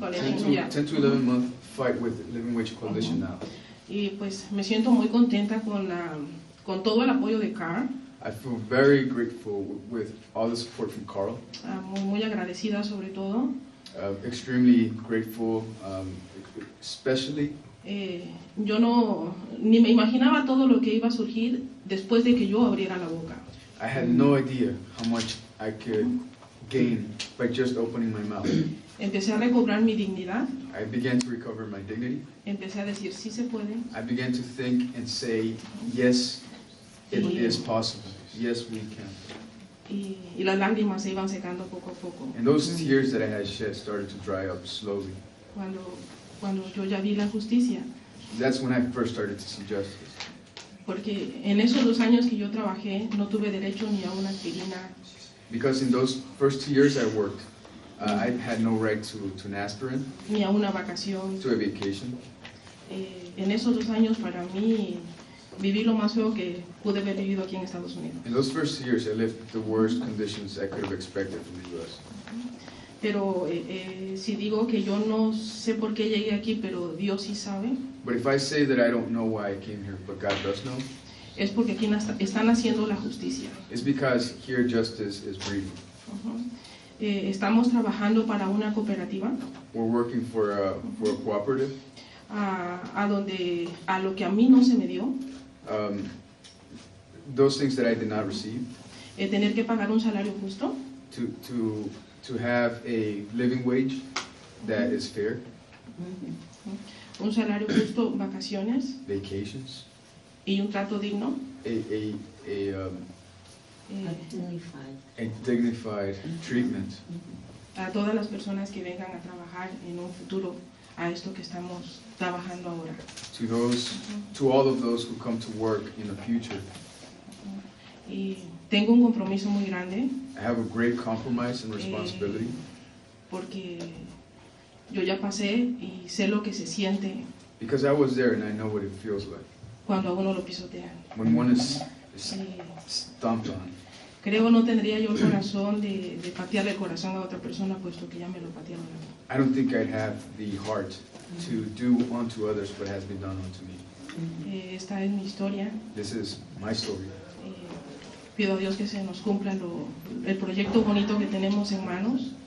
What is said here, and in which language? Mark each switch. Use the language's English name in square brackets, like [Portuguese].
[English] 10 to 11 month fight with Living Wage Coalition now. [Spanish] Y pues me siento muy contenta con todo el apoyo de Carl. [English] I feel very grateful with all the support from Carl. [Spanish] Muy agradecida sobre todo. [English] Extremely grateful, especially. [Spanish] Yo ni me imaginaba todo lo que iba a surgir después de que yo abriera la boca. [English] I had no idea how much I could gain by just opening my mouth. [Spanish] Empecé a recobrar mi dignidad. [English] I began to recover my dignity. [Spanish] Empecé a decir sí se puede. [English] I began to think and say, yes, it is possible. Yes, we can. [Spanish] Y las lágrimas se iban secando poco a poco. [English] And those tears that I had shed started to dry up slowly. [Spanish] Cuando yo ya vi la justicia. [English] That's when I first started to see justice. [Spanish] Porque en esos 2 años que yo trabajé no tuve derecho ni a una aspirina. [English] Because in those first 2 years I worked, I had no right to an aspirin, [Spanish] ni a una vacación. [English] to a vacation. [Spanish] En esos 2 años para mí viví lo más feo que pude haber vivido aquí en Estados Unidos. [English] In those first 2 years I lived the worst conditions I could have expected from the U.S. [Spanish] Pero si digo que yo no sé por qué llegué aquí, pero Dios sí sabe. [English] But if I say that I don't know why I came here, but God does know, [Spanish] es porque aquí están haciendo la justicia. [English] it's because here justice is breathing. [Spanish] Estamos trabajando para una cooperativa. [English] We're working for a cooperative. [Spanish] A lo que a mí no se me dio. [English] Those things that I did not receive. [Spanish] Tener que pagar un salario justo. [English] To have a living wage that is fair. [Spanish] Un salario justo, vacaciones. [English] Vacations. [Spanish] Y un trato digno. [English] A dignified treatment. [Spanish] A todas las personas que vengan a trabajar en un futuro a esto que estamos trabajando ahora. [English] To all of those who come to work in the future. [Spanish] Y tengo un compromiso muy grande. [English] I have a great compromise and responsibility. [Spanish] Porque yo ya pasé y sé lo que se siente. [English] Because I was there and I know what it feels like. [Spanish] Cuando a uno lo pisotean. [English] When one is stomped on. [Spanish] creo no tendría yo el corazón de patearle el corazón a otra persona, puesto que ya me lo patearon a mí. [English] I don't think I'd have the heart to do unto others what has been done unto me. [Spanish] Esta es mi historia. [English] This is my story. [Spanish] Pido a Dios que se nos cumpla el proyecto bonito que tenemos en manos.